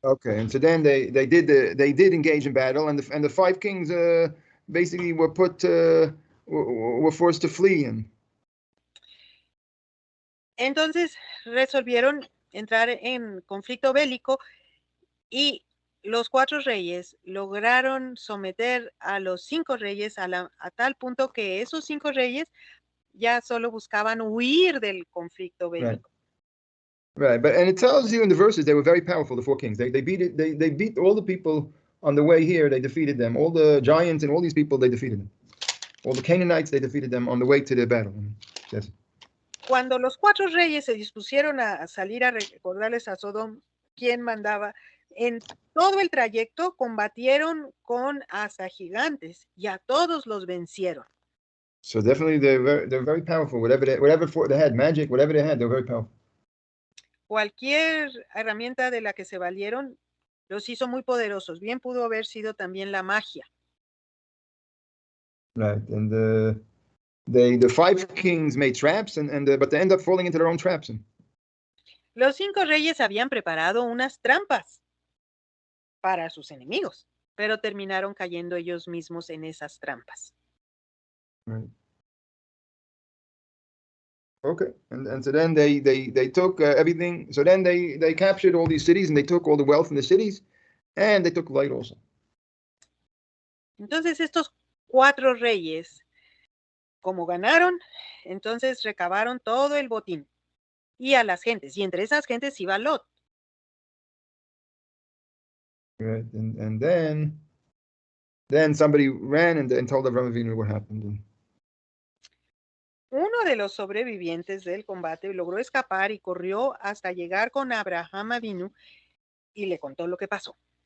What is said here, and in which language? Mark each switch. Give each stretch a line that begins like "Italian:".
English: Okay, and so then they did engage in battle, and the 5 kings basically were were forced to flee.
Spanish: Entonces resolvieron entrar en conflicto bélico y los 4 reyes lograron someter a los 5 reyes a tal punto que esos 5 reyes ya solo buscaban huir del conflicto bélico.
English: Right, and it tells you in the verses they were very powerful. The 4 kings, they beat all the people on the way here. They defeated them. All the giants and all these people, they defeated them. All the Canaanites, they defeated them on the way to the battle. Yes.
Spanish: Cuando los 4 reyes se dispusieron a salir a recordarles a Sodom quién mandaba, en todo el trayecto combatieron con hasta gigantes y a todos los vencieron.
English: So definitely they're very powerful. Whatever they had, magic, whatever they had, they're very powerful.
Spanish: Cualquier herramienta de la que se valieron los hizo muy poderosos. Bien pudo haber sido también la magia.
English: Right, and the 5 kings made traps, but they end up falling into their own traps.
Spanish: Los 5 reyes habían preparado unas trampas para sus enemigos, pero terminaron cayendo ellos mismos en esas trampas.
English: Right. Okay, and so then they took everything. So then they captured all these cities, and they took all the wealth in the cities, and they took light also.
Spanish: Entonces estos 4 reyes, como ganaron, entonces recabaron todo el botín y a las gentes, y entre esas gentes iba Lot.
English: Right, and then somebody ran and told Avraham Avinu what happened.
Spanish: Uno de los sobrevivientes del combate logró escapar y corrió hasta llegar con Abraham Avinu y le contó lo que pasó.